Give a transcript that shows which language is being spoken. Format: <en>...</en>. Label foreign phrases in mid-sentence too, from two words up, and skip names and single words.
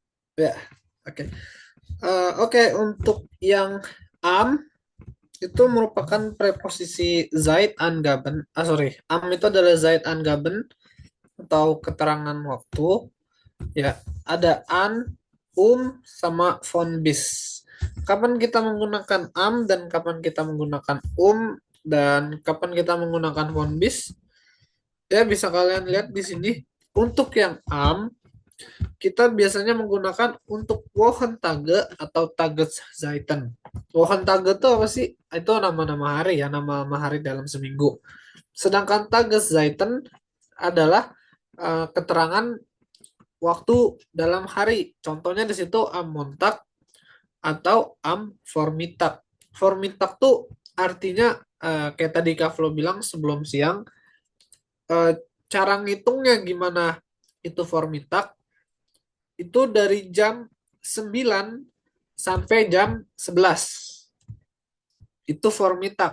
<id>ya, oke. Oke, untuk yang am itu merupakan preposisi</id> <de>Zeit Angaben.</de> <id>Sorry, am itu adalah</id> <de>Zeit Angaben</de> <id>atau keterangan waktu. Ya, ada an, sama</id> <de>von bis.</de> <id>Kapan kita menggunakan am dan kapan kita menggunakan dan kapan kita menggunakan</id> <de>von bis?</de> <id>Ya, bisa kalian lihat di sini. Untuk yang am, kita biasanya menggunakan untuk Wochentage atau Tageszeiten. Wochentage itu apa sih? Itu nama-nama hari ya, nama-nama hari dalam seminggu. Sedangkan Tageszeiten adalah keterangan waktu dalam hari. Contohnya di situ</id> <de>am Montag</de> <id>atau</id> <de>am Vormittag.</de> <id>Vormittag tuh artinya kayak tadi Kak Flo bilang sebelum siang. eh, Cara ngitungnya gimana itu Vormittag? Itu dari jam 9 sampai jam 11. Itu Vormittag.</id>